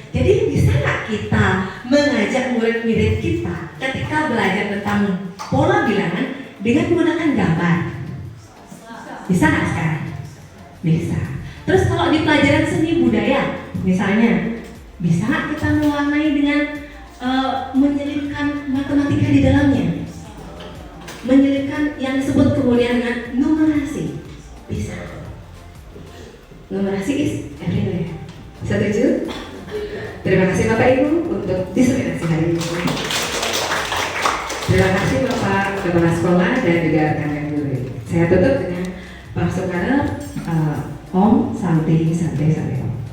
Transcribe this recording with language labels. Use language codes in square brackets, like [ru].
[id] Jadi bisa nggak kita mengajak murid-murid kita ketika belajar tentang pola bilangan dengan menggunakan gambar? Bisa nggak sekarang? Bisa. Terus kalau di pelajaran seni budaya, misalnya, bisa nggak kita mewarnai dengan menyelipkan matematika di dalamnya? Menyelipkan yang disebut kemudian dengan numerasi. Bisa. [en] Numerasi is everywhere. [id] Setuju? Terima kasih Bapak Ibu untuk diseminasi hari ini. Terima kasih Bapak Kepala Sekolah dan juga rekan-rekan guru. Saya tutup dengan Pak Soekarno, Om santai Om.